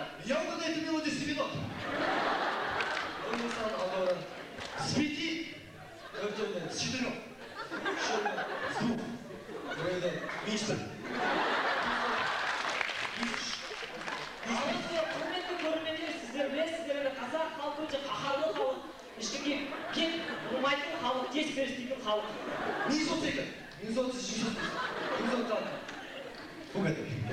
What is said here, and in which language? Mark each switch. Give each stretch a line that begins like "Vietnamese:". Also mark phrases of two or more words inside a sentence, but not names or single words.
Russian: Я угадаю эту мелодию с 7 минут. С 5. С 4. С 2. Меньше.
Kazakh: Алысы құрметті көрермендер, сіздер білесіздер енді қазақ халқы өте қаһарлы халық, ешкімге кек бұрмайтын халық, тез перістейтін халық.
Russian: Минус 8. Минус 8. Минус 8. Угадай.